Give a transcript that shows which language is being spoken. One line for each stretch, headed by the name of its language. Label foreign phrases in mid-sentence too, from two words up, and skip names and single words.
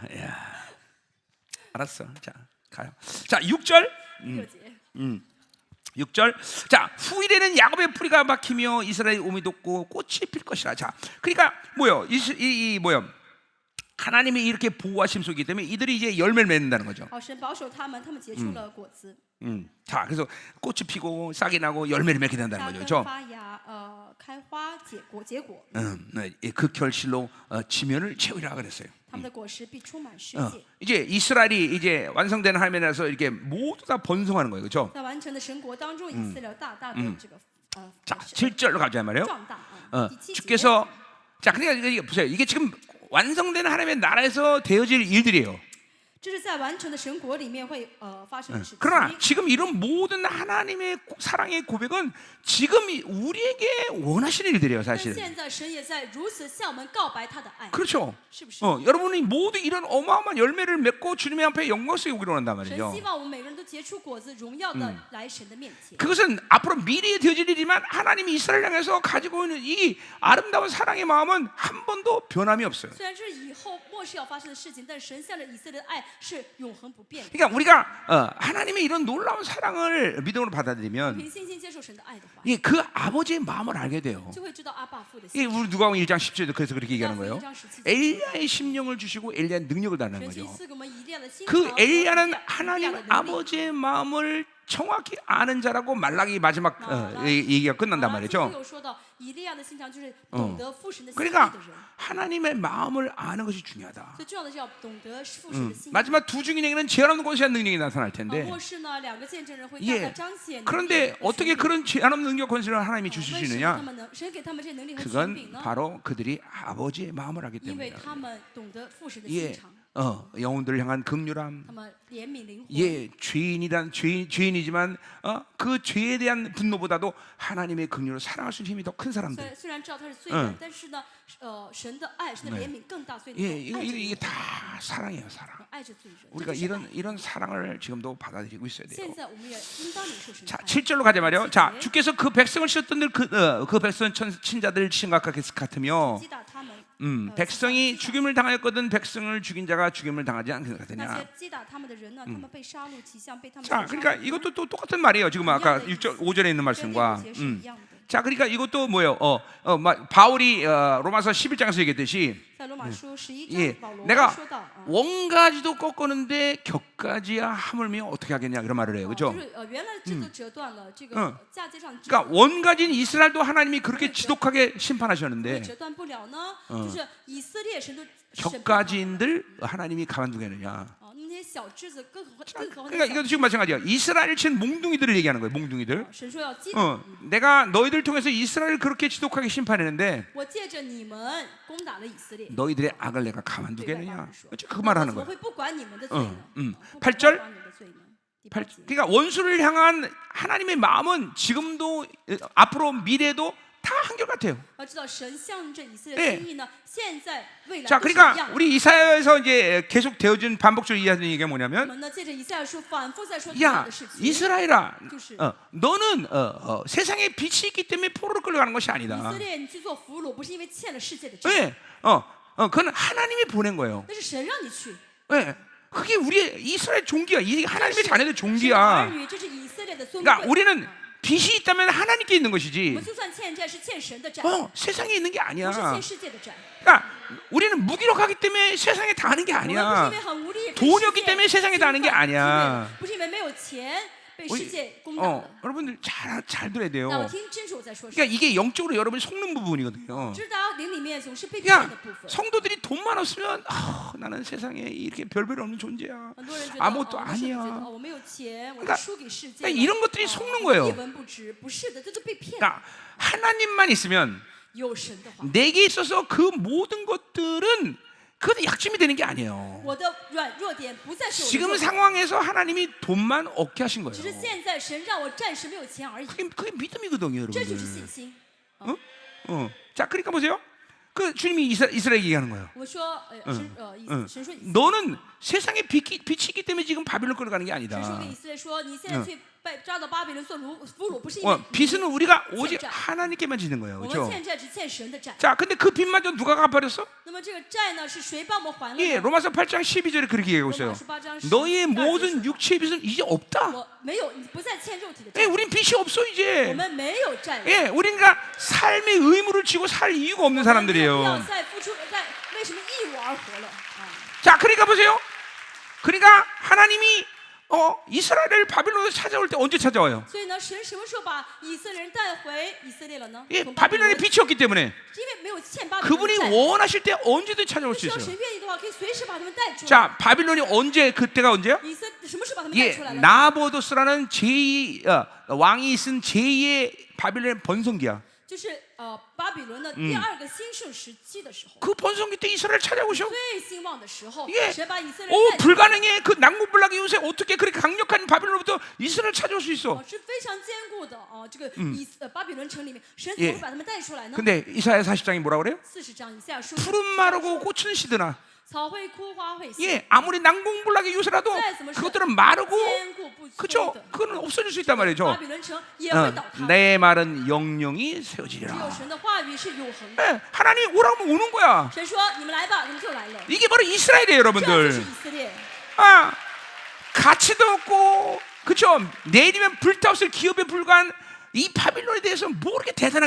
Korean: 야, 알았어. 자, 가요. 자, 6절. 6절. 자, 후일에는 야곱의 뿌리가 박히며 이스라엘의 오미 돋고 꽃이 필 것이라. 자, 그러니까 뭐요? 이 뭐요? 하나님이 이렇게 보호하심 속이기 때문에 이들이 이제 열매를 맺는다는 거죠.
Chinese: 神保守他们，他们结出了果子，
Korean: 자, 그래서 꽃이 피고 싹이 나고 열매를 맺게 된다는
Chinese: 扎
Korean: 거죠.
Chinese: 根
Korean: 그렇죠?
Chinese: 发芽，开花结果，
Korean: 그 결실로 지면을 채우리라 그랬어요.
Chinese: 他们的果实必充满世界。
Korean: 이제 이스라엘이 이제 완성된 하나님에 나서 이렇게 모두 다 번성하는 거예요. 그렇죠?
Chinese: 在完成的神国当中，以色列大大的这个
Korean: 자, 7절로 가자 말이에요.
Chinese: 壮大啊。第七节，
Korean: 주께서 자, 그러니까 이게 보세요. 이게 지금 완성된 하나님의 나라에서 되어질 일들이에요.
Chinese: 这是在完成的神国里面会发生的事情。
Korean: 그러나 지금 이런 모든 하나님의 사랑의 고백은 지금 우리에게 원하시는 일들이에요,
Chinese: 但
Korean: 사실은.
Chinese: 现在神也在如此向我们告白他的爱，
Korean: 그렇죠.
Chinese: 是不是？
Korean: 여러분이 모두 이런 어마어마한 열매를 맺고 주님의 앞에 영광스럽게 오기로 한단
Chinese: 神
Korean: 말이죠.
Chinese: 希望我们每个人都结出果子，荣耀的来神的面前。
Korean: 그것은 앞으로 미래에 되어질 일이지만 하나님이 이스라엘 향해서 가지고 있는 이 아름다운 사랑의 마음은 한 번도 변함이 없어요.
Chinese: 虽然这是以后末世要发生的事情，但是神向着以色列的爱是永恒不变的。
Korean: 그러니까 우리가 하나님의 이런 놀라운 사랑을 믿음으로 받아들이면
Chinese: 凭信心接受神的爱的话，
Korean: 이 그 아버지의 마음을 알게 돼요.
Chinese: 就会知道阿爸父的
Korean: 이
Chinese: 心。
Korean: 우리 누가복음 1장 10절에도 그래서 그렇게 얘기하는 거예요. 1장 17 엘리야의 심령을 주시고 엘리야의 능력을 달라는
Chinese: 神
Korean: 거죠.
Chinese: 赐给我们以利亚的心
Korean: 그
Chinese: 肠和
Korean: 엘리야는
Chinese: 以利亚
Korean: 하나님
Chinese: 的能力。
Korean: 아버지의 마음을 정확히 아는 자라고 말라기 마지막 얘기가 끝난단
Chinese: 啊
Korean: 말이죠.
Chinese: 最后说到以利亚的心肠就是懂得父神的心意
Korean: 그러니까
Chinese: 的人，
Korean: 하나님의 마음을 아는 것이 중요하다.
Chinese: 最重要的是要懂得父神的心意。
Korean: 마지막 두 증인에게는 제한 없는 권세한 능력이 나타날
Chinese: 啊，
Korean: 텐데
Chinese: 末世呢，两个见证人会大
Korean: 예
Chinese: 大彰显能力
Korean: 그런데
Chinese: 和
Korean: 어떻게
Chinese: 权柄。
Korean: 그런 제한 없는 능력 권세를 하나님이
Chinese: 为
Korean: 주실 수
Chinese: 什么他
Korean: 있느냐?
Chinese: 们能神给他们这些能力和权
Korean: 그건
Chinese: 柄呢？
Korean: 바로 그들이 아버지의 마음을 하기
Chinese: 因为
Korean: 때문이에요.
Chinese: 他们懂得父神的心
Korean: 예,
Chinese: 肠，
Korean: 영혼들을 향한 긍휼함,
Chinese: 他们怜悯灵魂。
Korean: 예, 죄인이지만 그 죄에 대한 분노보다도 하나님의 긍휼을 사랑할 수 있는 힘이 더 큰 사람들.
Chinese: 虽然知道他是罪人，但是呢，神的爱、神的怜悯更大，所以
Korean: 예,
Chinese: 你爱着
Korean: 이게
Chinese: 人
Korean: 다 사랑이에요, 사랑.
Chinese: 爱着罪人。
Korean: 우리가
Chinese: 这就是爱
Korean: 이런 사랑을 지금도 받아들이고 있어야 돼요.
Chinese: 现在我们也应当领受神的
Korean: 자,
Chinese: 爱。
Korean: 7절로 가자 말이요. 자, 주께서 그 백성을 치셨던 그 백성 친자들 심각하게 같으며
Chinese: 击打他们，
Korean: 백성이 죽임을 당하였거든 백성을 죽인 자가 죽임을 당하지
Chinese: 那
Korean: 않겠느냐.
Chinese: 些击打他们的人呢，他们被杀戮，其像被他们
Korean: 자,
Chinese: 所杀
Korean: 그러니까
Chinese: 的
Korean: 이것도 또 똑같은 말이에요. 지금 아까 6절 5절에 있는
Chinese: 跟第
Korean: 말씀과.
Chinese: 五节是一样的。
Korean: 자, 그러니까 이것도 뭐예요? 바울이 로마서 11장에서 얘기했듯이
Chinese: 在罗马书11
Korean: 예,
Chinese: 章，保罗
Korean: 내가
Chinese: 说到啊，
Korean: 원가지도 꺾었는데 격가지야 하물며 어떻게 하겠냐 그런 말을 해요.
Chinese: 就
Korean: 그렇죠?
Chinese: 是原来这个折断了，这个嫁接上的枝
Korean: 그러니까 원가지인 이스라엘도 하나님이 그렇게 지독하게 심판하셨는데
Chinese: 折断不了呢，就是以色列神都审判
Korean: 격가지인들 하나님이 가만두겠느냐.
Chinese: 啊，那些小枝子更何况
Korean: 그러니까 이것도 지금 마찬가지야. 이스라엘 친 몽둥이들을 얘기하는 거예요. 몽둥이들.
Chinese: 神说要击打，
Korean: 내가 너희들 통해서 이스라엘을 그렇게 지독하게 심판했는데
Chinese: 我借着你们攻打了以色列。
Korean: 너희들의 악을 내가
Chinese: 对外邦
Korean: 가만두겠느냐.
Chinese: 人说，
Korean: 그렇죠? 그
Chinese: 那
Korean: 말을
Chinese: 我
Korean: 하는
Chinese: 怎么
Korean: 거예요.
Chinese: 会不管你们的罪呢？不
Korean: 8
Chinese: 管
Korean: 절
Chinese: 你们的罪呢？第八节，
Korean: 그러니까 원수를 향한 하나님의 마음은 지금도 앞으로 미래도 다 한결같아요.
Chinese: 要知道神向着以色
Korean: 네
Chinese: 列的心意呢，现在未来
Korean: 자,
Chinese: 都是一
Korean: 그러니까
Chinese: 样的。
Korean: 우리 이사야에서 이제 계속 되어진 반복적으로 이해하는 얘기가
Chinese: 我
Korean: 뭐냐면
Chinese: 们呢，借着以赛亚书反复在说同样
Korean: 야
Chinese: 的事情。
Korean: 이스라엘아,
Chinese: 就是。
Korean: 너는 세상에 빛이 있기 때문에 포로로 끌려가는 것이
Chinese: 以
Korean: 아니다.
Chinese: 色列，你去做俘虏，不是因为欠了世界的债，
Korean: 왜? 그건 하나님이 보낸 거예요.
Chinese: 那是神让你去。
Korean: 왜? 그게 우리의 이스라엘 종기야. 이게
Chinese: 这
Korean: 하나님의
Chinese: 是
Korean: 자녀들
Chinese: 神的儿
Korean: 종기야.
Chinese: 女，这是以色列的尊
Korean: 그러니까
Chinese: 贵。
Korean: 우리는 빛이 있다면 하나님께 있는
Chinese: 我
Korean: 것이지.
Chinese: 们就算欠债，是欠神的债，
Korean: 세상에 있는 게
Chinese: 不是
Korean: 아니야.
Chinese: 欠世界的债。
Korean: 그러니까 우리는 무기력하기 때문에 세상에 당하는 게
Chinese: 我们不是因
Korean: 아니야.
Chinese: 为很无力，
Korean: 돈이 없기 때문에 세상에 당하는 게
Chinese: 侵犯
Korean: 아니야.
Chinese: 不是因为没有钱被
Korean: 우리-
Chinese: 世界攻打的。
Korean: 여러분들 잘 들어야
Chinese: 那我
Korean: 돼요.
Chinese: 听清楚我在说什么。
Korean: 그러니까 이게 영적으로 여러분이 속는 부분이거든요.
Chinese: 知道灵里面总是被骗
Korean: 그러니까
Chinese: 的部分。
Korean: 성도들이 돈만 없으면 나는 세상에 이렇게 별별 없는 존재야.
Chinese: 很多人觉得
Korean: 아무것도
Chinese: 那是不是觉得
Korean: 아니야.
Chinese: 我没有钱，我
Korean: 그러니까
Chinese: 就输给世界
Korean: 그러니까
Chinese: 了。
Korean: 이런 것들이 속는 거예요.
Chinese: 一文不值，不是的，这都被骗。
Korean: 그러니까 하나님만 있으면
Chinese: 有神的话，
Korean: 내게 있어서 그 모든 것들은 그건 약점이 되는 게 아니에요.
Chinese: 我的软弱点不再是我的
Korean: 지금
Chinese: 弱点，
Korean: 상황에서 하나님이 돈만 얻게 하신 거예요.
Chinese: 只是现在神让我暂时没有钱而已，
Korean: 그게 믿음이거든요,
Chinese: 这就是
Korean: 여러분들.
Chinese: 信心。
Korean: 자, 그러니까 보세요. 그 주님이 이스라엘 얘기하는 거예요.
Chinese: 我说，神说以
Korean: 너는 세상의 빛이기 때문에 지금 바빌론 끌어가는 게
Chinese: 神
Korean: 아니다.
Chinese: 说跟以色列说，你现在去被抓到巴比伦做俘虏，不是因为
Korean: 빚은 우리가 오직
Chinese: 欠债，
Korean: 하나님께만 지는 거예요.
Chinese: 我们
Korean: 그렇죠?
Chinese: 欠债只欠神的债。
Korean: 자, 근데 그 빚마저 누가 갚아버렸어?
Chinese: 那么这个债呢，是谁帮我们还了
Korean: 예,
Chinese: 呢？
Korean: 로마서 8장 12절에 그렇게 얘기하고
Chinese: 罗
Korean: 있어요.
Chinese: 马18章
Korean: 너희의
Chinese: 12
Korean: 모든
Chinese: 节说
Korean: 육체의 빚은 이제 없다.
Chinese: 我没有，你不再欠肉体的
Korean: 예,
Chinese: 债，
Korean: 우린 빚이 없어
Chinese: 我
Korean: 이제.
Chinese: 们没有债了。
Korean: 예, 우리가 삶의 의무를 지고 살 이유가 없는
Chinese: 我们没有必要
Korean: 사람들이에요.
Chinese: 再付出，再为什么义务而活了啊？
Korean: 자, 그러니까 보세요. 그러니까 하나님이 이스라엘을 바빌론에서 찾아올 때 언제 찾아와요?
Chinese: 所以呢，神什么时候把以色列人带回以色列了呢？
Korean: 예,
Chinese: 从巴比伦
Korean: 바빌론에 빚이 없기 때문에
Chinese: 因为没有欠巴比伦
Korean: 그분이
Chinese: 的债。
Korean: 원하실 때 언제든 찾아올 수
Chinese: 只要
Korean: 있어요.
Chinese: 神愿意的话，可以随时把他们带出来。
Korean: 자, 바빌론이 언제 그때가 언제야?
Chinese: 以色什么时候把他们带
Korean: 예,
Chinese: 出来了？
Korean: 나보도스라는 왕이 쓴 제2의 바빌론의 번성기야.
Chinese: 就是巴比伦的第二个兴盛时期的时候，
Korean: 그 번성기 때 이스라엘 찾아오셔.
Chinese: 最兴旺的时候，
Korean: 예.
Chinese: 神把以色列
Korean: 오,
Chinese: 人带出来，
Korean: 불가능해. 그 난공불락의 요새 어떻게 그렇게 강력한 바빌론부터 이스라엘 찾아올 수 있어?
Chinese: 是非常坚固的这个巴比伦城里面，神怎
Korean: 예
Chinese: 么会把他们带出来呢？
Korean: 근데 이사야 40장이 뭐라 그래요?
Chinese: 40 章以下说，
Korean: 푸른 마르고 꽃은 시드나.
Chinese: 草会枯，花会谢，
Korean: 예, 아무리 난공불락의 요새라도 그것들은 마르고
Chinese: 坚固不摧
Korean: 그렇죠?
Chinese: 的。
Korean: 그건 없어질 수 있단
Chinese: 巴
Korean: 말이죠.
Chinese: 比伦城也会倒塌，
Korean: 내 말은 영영이
Chinese: 只有
Korean: 세워지리라.
Chinese: 神的话语是永恒的。
Korean: 예, 하나님 오라고 하면 오는 거야.
Chinese: 神说：“你们来吧，你们就来了。
Korean: 이게 바로 이스라엘이에요,
Chinese: 这就是
Korean: 여러분들.
Chinese: 以色列。
Korean: 아, 가치도 없고, 그렇죠? 내일이면 불타없을 기업에 불과한 이 바빌론에 대해서 뭐 그렇게 대단하게